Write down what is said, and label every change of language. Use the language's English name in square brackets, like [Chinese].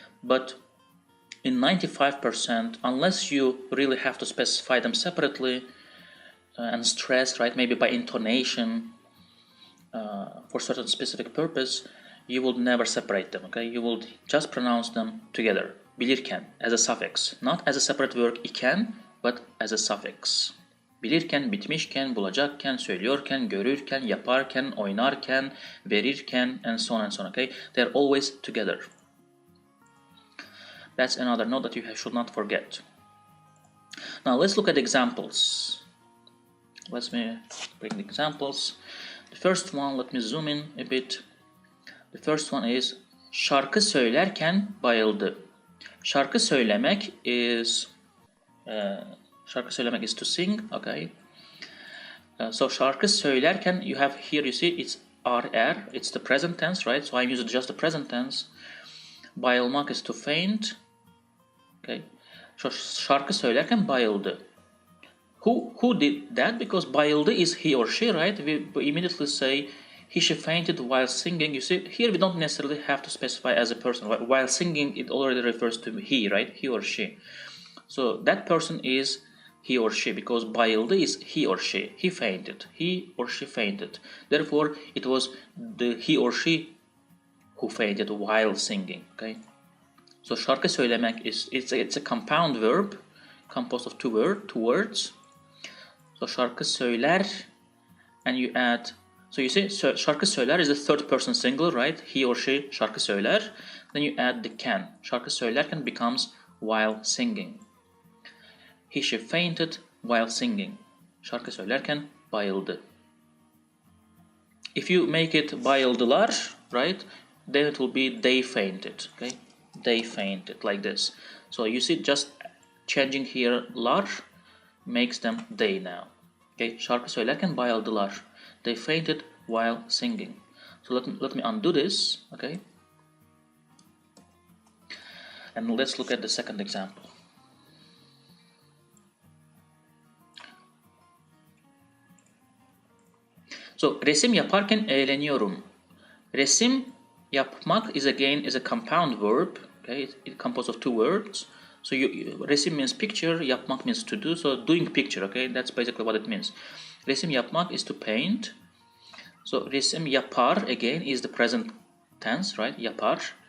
[English] But in 95%, unless you really have to specify them separately and stress, right, maybe by intonation for certain specific purpose, you will never separate them, okay? You will just pronounce them together. Bilirken as a suffix, not as a separate word iken, but as a suffix. [Turkish] Bilirken, bitmişken, bulacakken, söylüyorken, görürken, yaparken, oynarken, verirken, [English] and so on and so on, okay? They're always together. That's another note that you should not forget. Now let's look at examples. Let me bring the examples. The first one, let me zoom in a bit. The first one is [Turkish] şarkı söylerken bayıldı. Şarkı söylemek [English] is to sing, okay. So [Turkish] şarkı söylerken, [English] you have here, you see it's RR, it's the present tense, right? So I'm using just the present tense. Bayılmak is to faint, okay. [Turkish] So şarkı söylerken bayıldı. [English] Who did that? Because bayıldı is he or she, right? We immediately say she fainted while singing. You see, here we don't necessarily have to specify as a person. While singing, it already refers to he, right? He or she. So that person is he or she, because bayıldı is he or she. He fainted. He or she fainted. Therefore, it was the he or she who fainted while singing. Okay. So [Turkish] şarkı söylemek [English] is it's a compound verb composed of two words. So [Turkish] şarkı söyler, [English] and you add. So you see, [Turkish] şarkı söyler [English] is the third person singular, right? He or she şarkı söyler. Then you add the can. [Turkish] Şarkı söylerken [English] becomes while singing. She fainted while singing. [Turkish] Şarkı söylerken bayıldı. [English] If you make it bayıldılar, right? Then it will be they fainted. Okay, they fainted like this. So you see, just changing here lar makes them they now. [Turkish] Okay, şarkı söylerken bayıldılar. [English] They fainted while singing. So let me undo this. Okay, and let's look at the second example. [Turkish] So resim yaparken eğleniyorum. Resim yapmak [English] is a compound verb. Okay, it's composed of two words. So resim means picture, yapmak means to do. So doing picture, okay, that's basically what it means. [Turkish] Resim yapmak [English] is to paint. So [Turkish] resim yapar [English] again is the present tense, right? Yapar.